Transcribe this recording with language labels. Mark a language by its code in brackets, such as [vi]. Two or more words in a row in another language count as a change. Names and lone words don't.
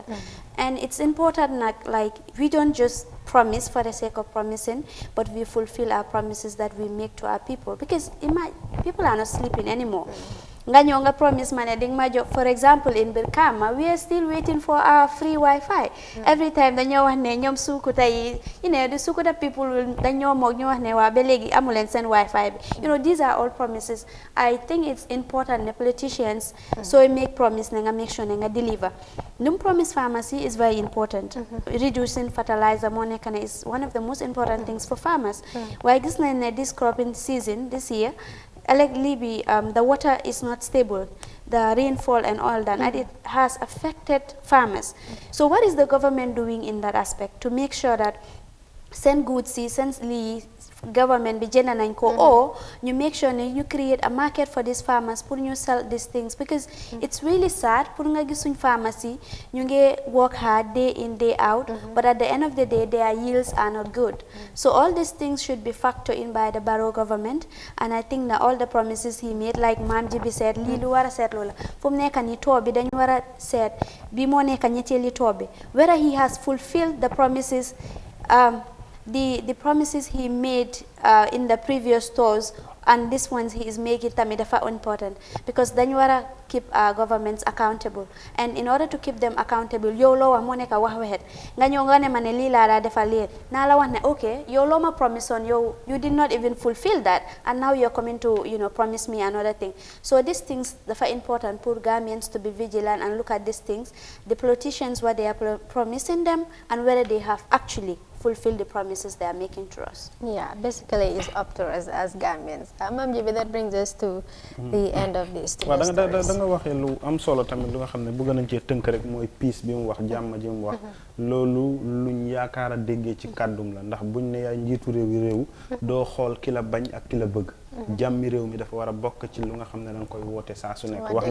[en] And it's important that, like, we don't just promise for the sake of promising, but we fulfill our promises that we make to our people, because people are not sleeping anymore. Nga promise for example in Birkama we are still waiting for our free Wi-Fi. Every time [wo] dañoo wax ne ñoom Sukuta yi, [en] the Sukuta people will [wo] dañoo moog ñu wax ne waa ba léegi amu leen seen Wi-Fi bi. [en] These are all promises. I think it's important the politicians so make promise nga make sure nga deliver. Promise pharmacy is very important. Reducing fertilizer [wo] moo nekk ne [en] is one of the most important things for farmers. [wo] Waaye gis nañ ne [en] this cropping season this year the water is not stable, the rainfall and all that, and it has affected farmers. So what is the government doing in that aspect to make sure that send goods since government [wo] be nañ ko [en] or you make sure you create a market for these farmers pour ñu sell these things, because it's really sad [wo] pour nga gis suñ [en] pharmacy [wo] ñu ngi [en] work hard day in day out but at the end of the day their yields are not good. So all these things should be factored in by the Barrow government, and I think that all the promises he made, like Mam Jibi said, [wo] lii lu war a seet loola fu mu nekk nii tool bi dañu war a seet bi moo nekk ñetteeli tool bi [en] whether he has fulfilled the promises the promises he made in the previous tours, and this ones he is making [wo] tamit dafa [en] important, because [wo] dañu war a [en] keep our governments accountable, and in order to keep them accountable [wo] yow loo wax moo nekk wax waxet nga ñëw nga ne ma ne lii laa daa defal leen naa la wax ne [en] okay [wo] yow loo ma [en] promise on yow you did not even fulfill that, and now you're coming to promise me another thing. So these things dafa important for Gambians to be vigilant and look at these things, the politicians what they are promising them and whether they have actually fulfill the promises they are making to us. Yeah, basically it's up to us as Gambians. Mam Jibi, that brings us to the end of this. [wo] Waaw da nga waxee lu am solo tamit lu nga xam ne bëgg nañ cee tënk rek mooy peace bi mu wax jàmm ji mu wax loolu luñ yaakaar a déggee ci kàddum la ndax buñ ne yaay njiitu réew doo xool ki la bañ ak ki la bëgg jàmmi réew mi dafa war a bokk ci lu nga xam ne da nga koy woote saa su nekk wax